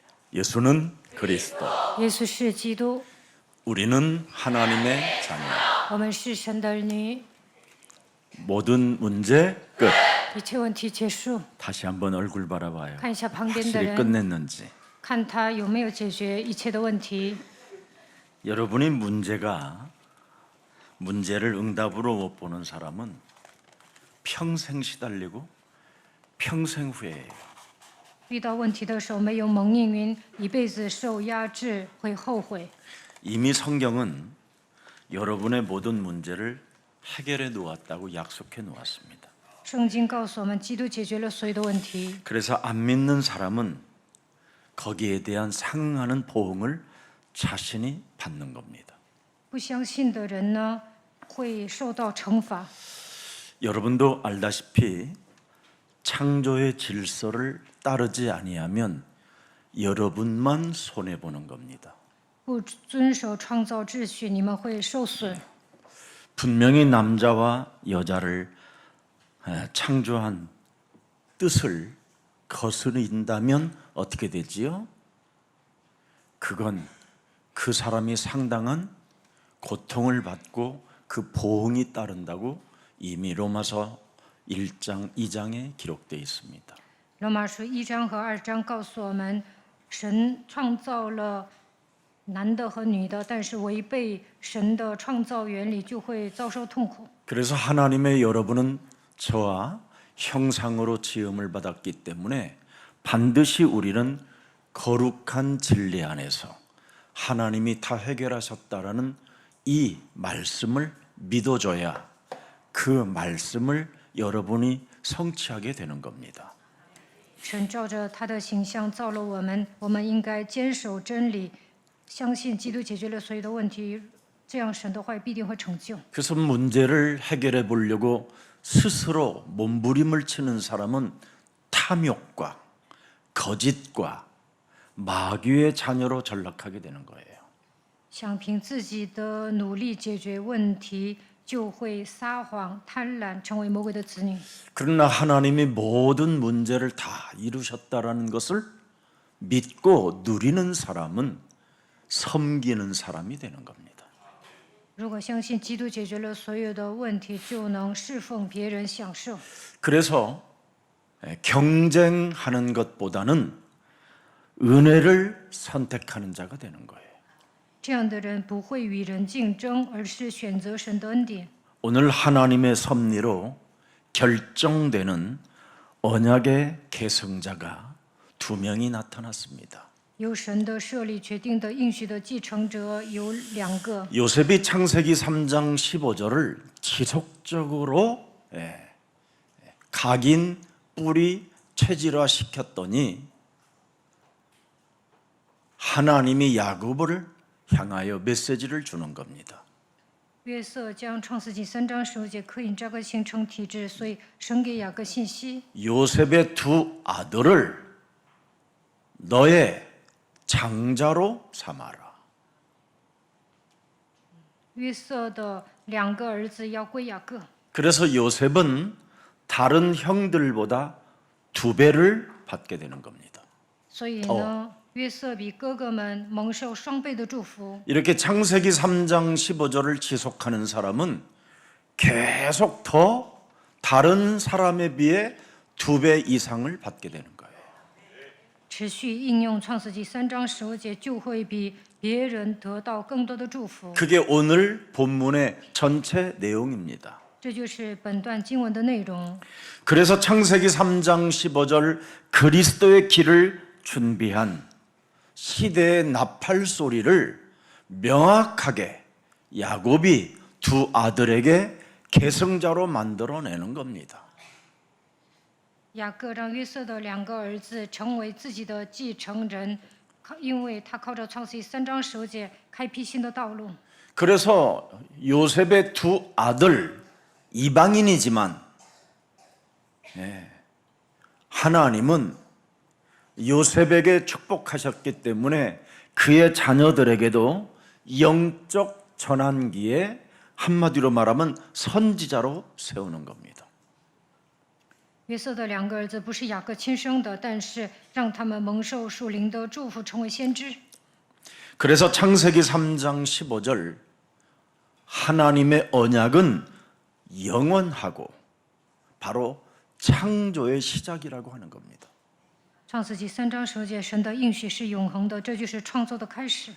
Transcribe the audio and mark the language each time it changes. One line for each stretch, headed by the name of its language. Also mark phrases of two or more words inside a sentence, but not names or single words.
Korean: 예수는 그리스도.
Chinese: 耶稣是基督，
Korean: 우리는 하나님의 자녀.
Chinese: 我们是神的儿女。
Korean: 모든 문제 끝.
Chinese: 一切问题结束，
Korean: 다시 한번 얼굴 바라봐요.
Chinese: 看一下旁边的
Korean: 확실히
Chinese: 人，
Korean: 끝냈는지.
Chinese: 看他有没有解决一切的问题。
Korean: 여러분이 문제를 응답으로 못 보는 사람은 평생 시달리고 평생 후회해요.
Chinese: 遇到问题的时候没有蒙应允，一辈子受压制，会后悔。
Korean: 이미 성경은 여러분의 모든 문제를 해결해 놓았다고 약속해 놓았습니다.
Chinese: 圣经告诉我们，基督解决了所有的问题。
Korean: 그래서 안 믿는 사람은 거기에 대한 상응하는 보응을 자신이 받는 겁니다.
Chinese: 不相信的人呢，会受到惩罚。
Korean: 여러분도 알다시피 창조의 질서를 따르지 아니하면 여러분만 손해 보는 겁니다.
Chinese: 不遵守创造秩序，你们会受损。
Korean: 분명히 남자와 여자를 창조한 뜻을 거스른다면 어떻게 되지요? 그건 그 사람이 상당한 고통을 받고 그 보응이 따른다고 이미 로마서 1장, 2장에 기록되어 있습니다.
Chinese: 罗马书1章和2章告诉我们，神创造了男的和女的，但是违背神的创造原理就会遭受痛苦。
Korean: 그래서 하나님의 여러분은 저와 형상으로 지음을 받았기 때문에 반드시 우리는 거룩한 진리 안에서 하나님이 다 해결하셨다라는 이 말씀을 믿어줘야 그 말씀을 여러분이 성취하게 되는 겁니다.
Chinese: 神照着他的形象造了我们，我们应该坚守真理，相信基督解决了所有的问题，这样神的话必定会成就。
Korean: 그래서 문제를 해결해 보려고 스스로 몸부림을 치는 사람은 탐욕과 거짓과 마귀의 자녀로 전락하게 되는 거예요.
Chinese: 想凭自己的努力解决问题，就会撒谎、贪婪，成为魔鬼的子女。
Korean: 그러나 하나님이 모든 문제를 다 이루셨다라는 것을 믿고 누리는 사람은 섬기는 사람이 되는 겁니다.
Chinese: 如果相信基督解决了所有的问题，就能侍奉别人，享受。
Korean: 그래서 경쟁하는 것보다는 은혜를 선택하는 자가 되는 거예요.
Chinese: 这样的人不会与人竞争，而是选择神的恩典。
Korean: 오늘 하나님의 섭리로 결정되는 언약의 계승자가 2명이 나타났습니다.
Chinese: 由神的设立决定的应许的继承者有2个。
Korean: 요셉이 창세기 3장 15절을 지속적으로 각인 뿌리 체질화 시켰더니 하나님이 야곱을 향하여 메시지를 주는 겁니다.
Chinese: 约瑟将创世纪3章15节刻印扎根形成体制，所以神给雅各信息：
Korean: 요셉의 2 아들을 너의 장자로 삼아라.
Chinese: 约瑟的2个儿子要归雅各。
Korean: 그래서 요셉은 다른 형들보다 2배를 받게 되는 겁니다.
Chinese: 所以呢，约瑟比哥哥们蒙受双倍的祝福。
Korean: 이렇게 창세기 3장 15절을 지속하는 사람은 계속 더 다른 사람에 비해 2배 이상을 받게 되는 거예요.
Chinese: 持续应用创世纪3章15节，就会比别人得到更多的祝福。
Korean: 그게 오늘 본문의 전체 내용입니다.
Chinese: 这就是本段经文的内容。
Korean: 그래서 창세기 3장 15절 그리스도의 길을 준비한 시대의 나팔 소리를 명확하게 야곱이 2 아들에게 계승자로 만들어내는 겁니다.
Chinese: 雅各让约瑟的2个儿子成为自己的继承人，因为他靠着创世纪3章15节开辟新的道路。
Korean: 그래서 요셉의 2 아들 이방인이지만 하나님은 요셉에게 축복하셨기 때문에 그의 자녀들에게도 영적 전환기에 한마디로 말하면 선지자로 세우는 겁니다.
Chinese: 约瑟的2个儿子不是雅各亲生的，但是让他们蒙受属灵的祝福，成为先知。
Korean: 그래서 창세기 3장 15절 하나님의 언약은 영원하고 바로 창조의 시작이라고 하는 겁니다.
Chinese: 创世纪3章15节，神的应许是永恒的，这就是创造的开始。